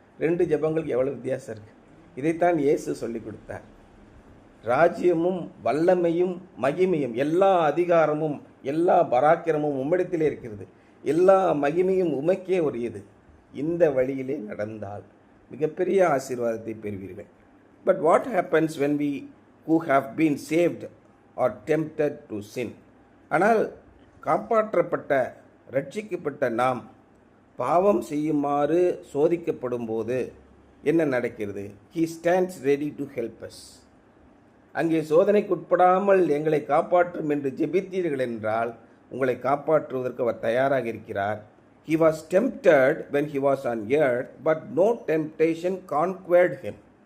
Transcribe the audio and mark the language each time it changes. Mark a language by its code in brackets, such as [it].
[ta] 2 ஜெபங்களுக்கு எவ்வளோ வித்தியாசம் இருக்குது. இதைத்தான் இயேசு சொல்லி கொடுத்தார். ராஜ்யமும் வல்லமையும் மகிமையும் எல்லா அதிகாரமும் எல்லா பராக்கிரமும் உம்மிடத்திலே இருக்கிறது, எல்லா மகிமையும் உமக்கே உரியது. இந்த வழியிலே நடந்தால் மிகப்பெரிய ஆசீர்வாதத்தை பெறுவீர்கள். [en] But what happens when we who have been saved are tempted to sin? [ta] ஆனால் காப்பாற்றப்பட்ட ரட்சிக்கப்பட்ட நாம் பாவம் செய்யுமாறு சோதிக்கப்படும் போது என்ன நடக்கிறது? [en] He stands ready to help us. [ta] அங்கே சோதனைக்குட்படாமல் எங்களை காப்பாற்றும் என்று ஜெபித்தீர்கள் என்றால் உங்களை காப்பாற்றுவதற்கு அவர் தயாராக இருக்கிறார். [en] He was tempted when he was on earth, but no temptation conquered him.